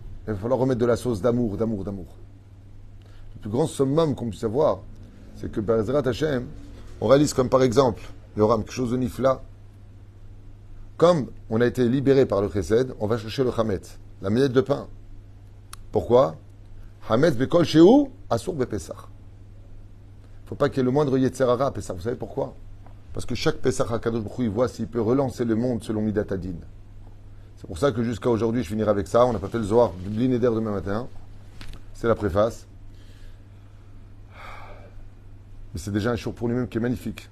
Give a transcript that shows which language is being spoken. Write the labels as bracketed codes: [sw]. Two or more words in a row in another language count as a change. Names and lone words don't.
[fr] Il va falloir remettre de la sauce d'amour. Le plus grand summum qu'on puisse avoir, c'est que [he] Be'ezrat Hashem, [fr] on réalise comme par exemple, il y aura quelque chose de nifla. Comme on a été libéré par le chesed, on va chercher le chametz, la miette de pain. Pourquoi? [he] Hametz bekol shehu asur bepesach. [fr] Il ne faut pas qu'il y ait le moindre [he] yetzer hara [fr] à Pessah. Vous savez pourquoi? Parce que chaque Pessah [he] HaKadosh Baruch Hu, [fr] il voit s'il peut relancer le monde selon [he] Midat Hadin. [fr] C'est pour ça que jusqu'à aujourd'hui, je finirai avec ça. On n'a pas fait le Zohar du [he] Bli Neder [fr] demain matin. C'est la préface. Mais c'est déjà un shiur pour lui-même qui est magnifique.